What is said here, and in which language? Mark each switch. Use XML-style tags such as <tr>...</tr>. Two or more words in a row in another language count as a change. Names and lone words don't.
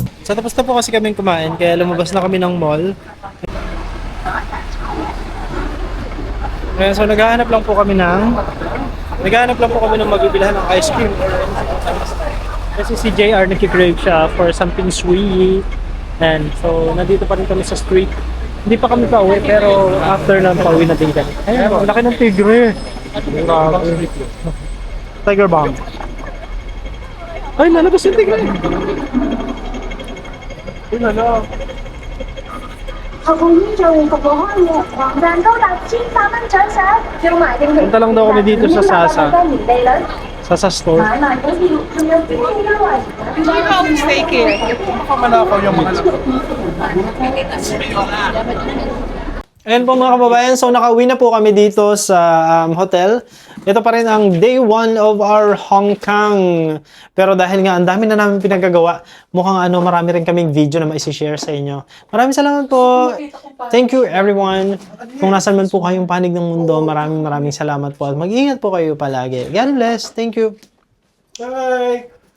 <tl>So tapos na po kasi kaming kumain, kaya lumabas na kami ng mall. Ayan, so naghahanap lang po kami ng mabibilhan ng</tl> <en>ice cream.</en> <tl>Kasi si JR nagkikrave siya</tl> <en>for something sweet.</en> <tl>And so nandito pa rin kami sa street. Hindi pa kami pauwi, pero after lang pauwi na din kami. Ayun, ang laki ng tigre.</tl> <en>Tiger bomb.</en> <tl>Ay, lalabas yung tigre. Ay, lalabas.</tl> <yue>後醫藥服務開業，黃賺高達千百蚊獎賞，要買定期</yue> <tl>Punta lang daw kami dito sa Sasa.</tl> <yue>嘅年利率，</yue> <tl>Sasa store.</tl> <yue>買賣股票仲有幾多優惠？</yue> <tl>Kamalakaw yung mga Ayan po mga kababayan, so nakauwi na po kami dito sa hotel. Ito pa rin ang</tl> <en>day 1 of our Hong Kong.</en> <tl>Pero dahil nga ang dami na namin pinagagawa, mukhang marami rin kaming video na maisi-share sa inyo. Maraming salamat po.</tl> <en>Thank you everyone.</en> <tl>Kung nasan man po kayong panig ng mundo, maraming salamat po. At mag-ingat po kayo palagi.</tl> <en>God bless. Thank you. Bye!</en>